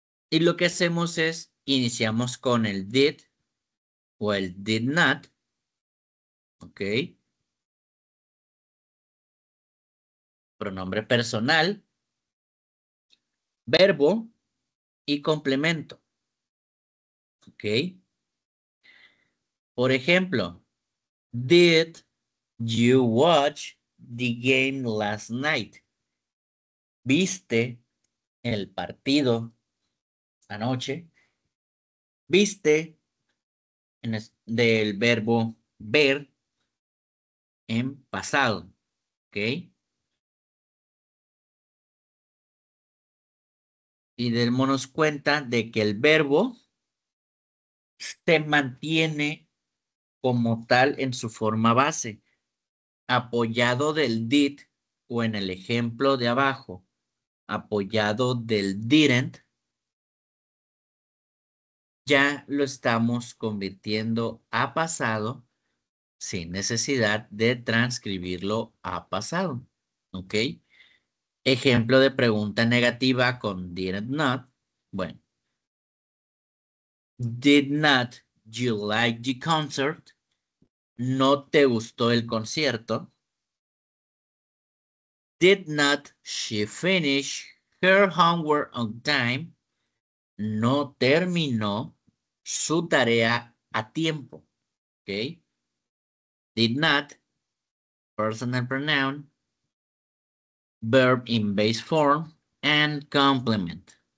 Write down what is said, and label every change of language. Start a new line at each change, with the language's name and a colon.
Spanish: Y lo que hacemos es iniciamos con el did o el did not ¿ok? Pronombre personal, verbo y complemento, ¿ok? Por ejemplo,
English: did you watch the game last night?
Spanish: ¿Viste el partido anoche? ¿Viste del verbo ver en pasado? ¿Ok? Y démonos cuenta de que el verbo se mantiene como tal en su forma base, apoyado del did o en el ejemplo de abajo, apoyado del didn't, ya lo estamos convirtiendo a pasado sin necesidad de transcribirlo a pasado. ¿Ok? Ejemplo de pregunta negativa con didn't not.
English: Bueno, did not you like the concert?
Spanish: ¿No te gustó el concierto?
English: Did not she finish her homework on time?
Spanish: No terminó su tarea a tiempo. ¿Ok?
English: Did not, personal pronoun, verb in base form, and complement.